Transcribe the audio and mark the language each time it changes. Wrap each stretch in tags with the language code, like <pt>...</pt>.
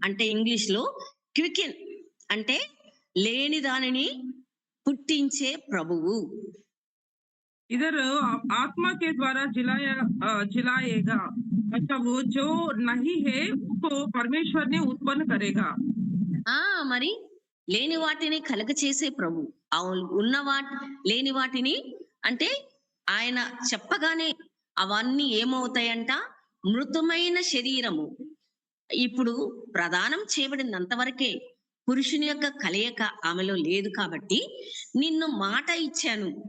<te>అంటే ఇంగ్లీష్‌లో క్వికెన్ అంటే లేని దానిని పుట్టించే ప్రభువు.</te> <hi>इधर आत्मा के द्वारा जिलाएगा, मतलब वो जो नहीं है उसको परमेश्वर ने उत्पन्न करेगा।</hi> <te>ఆ! మరి లేని వాటిని కలుగచేసే ప్రభువు. ఉన్న లేని వాటిని అంటే ఆయన చెప్పగానే అవన్నీ ఏమవుతాయంట? మృతమైన శరీరము. ఇప్పుడు ప్రదానం చేయబడింది అంతవరకే. పురుషుని యొక్క కలయిక ఆమెలో లేదు కాబట్టి, నిన్ను మాట ఇచ్చాను.</te>